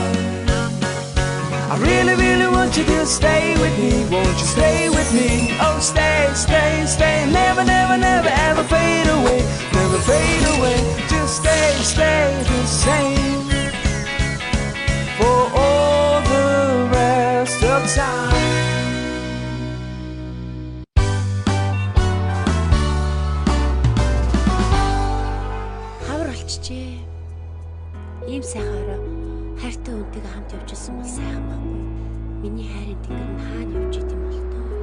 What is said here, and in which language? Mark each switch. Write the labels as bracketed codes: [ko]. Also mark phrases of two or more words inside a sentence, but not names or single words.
[en] I really, really want you to stay with me. Won't you stay with me? Oh, stay, stay, stay. Never, never, never ever fade away. Never fade away. Just stay, stay the same for all the rest of time. [mn] Ийм сайхан орой хайртай хүнтэйгээ хамт явж исэн бол сайхан байхгүй. Миний хайрын тэнгэр нь хаана явж идэм бол тоо.